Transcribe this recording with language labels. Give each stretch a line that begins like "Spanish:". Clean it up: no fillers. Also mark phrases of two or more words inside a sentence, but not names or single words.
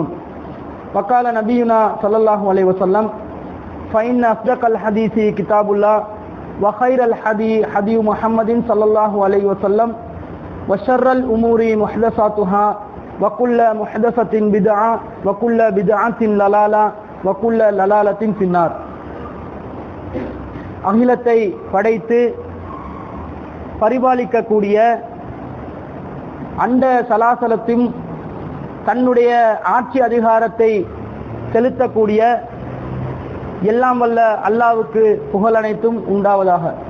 Arabic: وقال نبينا صلى الله عليه وسلم فإن أصدق الحديث كتاب الله وخير الهدي هدي محمد صلى الله عليه وسلم وشر الأمور محدثاتها وكل محدثة بدعة وكل بدعة ضلالة وكل ضلالة في النار.
Tamil: அகிலத்தை படைத்து பரிபாலிக்கக்கூடிய அண்ட சலாசலத்தின் தன்னுடைய ஆட்சி அதிகாரத்தை செலுத்தக்கூடிய எல்லாம் வல்ல அல்லாஹ்வுக்கு புகழ் அனைத்தும் உண்டாவதாக.